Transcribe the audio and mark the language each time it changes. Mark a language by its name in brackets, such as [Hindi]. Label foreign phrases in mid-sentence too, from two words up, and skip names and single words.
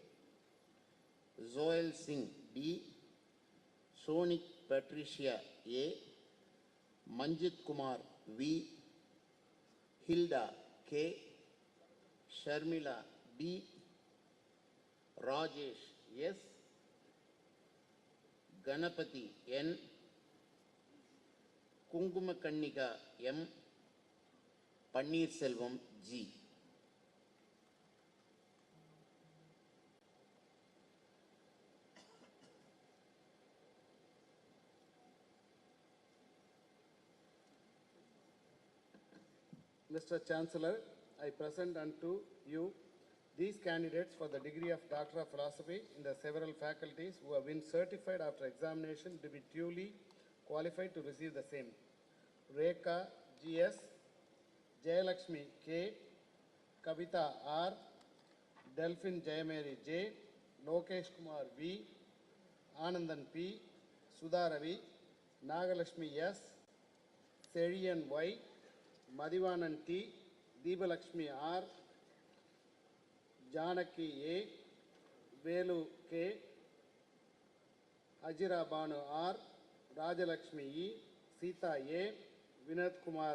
[Tamil] ஜோயல் சிங் டி, சோனிக் பட்ரிஷியா ஏ, மஞ்சித் குமார் வி, ஹில்டா கே, ஷர்மிளா டி, ராஜேஷ் எஸ், கணபதி என், குங்குமக்கன்னிகா எம், பன்னீர்செல்வம் ஜி. [English] Mr. Chancellor, I present unto you these candidates for the degree of Doctor of Philosophy in the several faculties who have been certified after examination to be duly qualified to receive the same. Rekha G.S., Jayalakshmi K, Kavita R, Delphin Jayamary J, Lokesh Kumar V, Anandan P, Sudha Ravi, Nagalakshmi S, Serian Y, Madhivanan T, Deebalakshmi R, Janaki A, Velu K, Ajira Banu R, Rajalakshmi E, Sita A, Vinod Kumar